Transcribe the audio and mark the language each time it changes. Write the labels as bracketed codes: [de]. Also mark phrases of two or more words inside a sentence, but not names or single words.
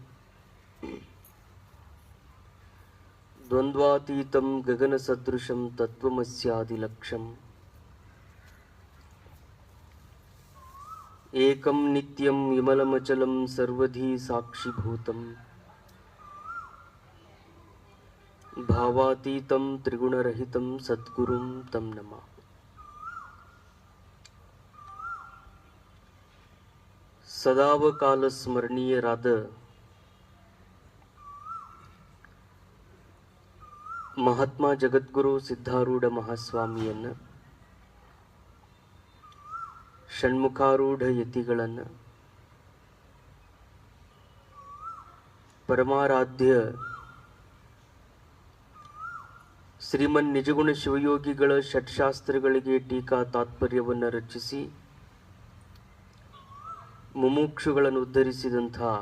[sa] द्वन्द्वातीतं गगनसदृशं तत्त्वमस्यादिलक्ष्यम् एकं नित्यं विमलमचलं सर्वधी साक्षिभूतं भावातीतं त्रिगुणरहितं सद्गुरुं तं नमामि। [kn] ಸದಾವಕಾಲ ಸ್ಮರಣೀಯರಾದ ಮಹಾತ್ಮ ಜಗದ್ಗುರು ಸಿದ್ಧಾರೂಢ ಮಹಾಸ್ವಾಮಿಯನ್ನು, ಷಣ್ಮುಖಾರೂಢ ಯತಿಗಳನ್ನು, ಪರಮಾರಾಧ್ಯ ಶ್ರೀಮನ್ ನಿಜಗುಣ ಶಿವಯೋಗಿಗಳ ಷಟ್ಶಾಸ್ತ್ರಗಳಿಗೆ ಟೀಕಾ ತಾತ್ಪರ್ಯವನ್ನು ರಚಿಸಿ ಮುಮುಕ್ಷುಗಳನ್ನು ಉದ್ಧರಿಸಿದಂಥ